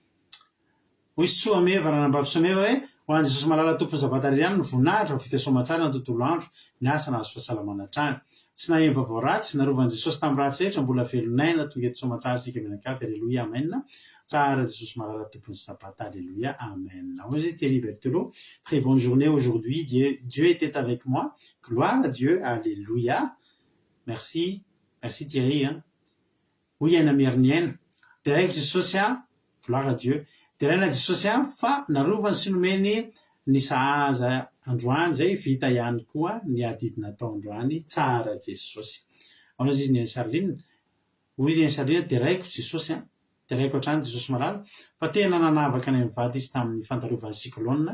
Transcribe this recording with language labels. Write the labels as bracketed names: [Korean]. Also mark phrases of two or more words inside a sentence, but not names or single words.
[Malagasy] Hoy Soameva ranambavy Soameva hoe ho an'i Jesosy malala tompo zavatra irery ihany no voninahitra vita soamantsara ny tontolo andro ny asa nahazo fahasalamana hatrany. Tsy naheno vaovao ratsy narovan'i Jesosy tamin'ny ratsy rehetra mbola velonaina tonga eto soamantsara isika mianakavy. Alleluia. Amen. Tsara Jesosy malala tompony sabata. [French] Alléluia. Amen. Oui, Thierry Berthelot. Très bonne journée aujourd'hui. Dieu était avec moi. Gloire à Dieu. Alléluia. Merci. Merci Thierry. Oui, Anna Miernienne. Direct Jesosy. Gloire à Dieu. [Malagasy] Direct Jesosy fa narovany sy nomeny ny sahaza androany zay vita ihany koa ny adidina tao androany. Tsara Jesosy. Anao izy ny Charline. Oui, ny Charline direct Jesosy. Teraiko hatrany Jesosy malala fa tena nanavaka ny mivady izy tamin'ny fantarovany cyclone.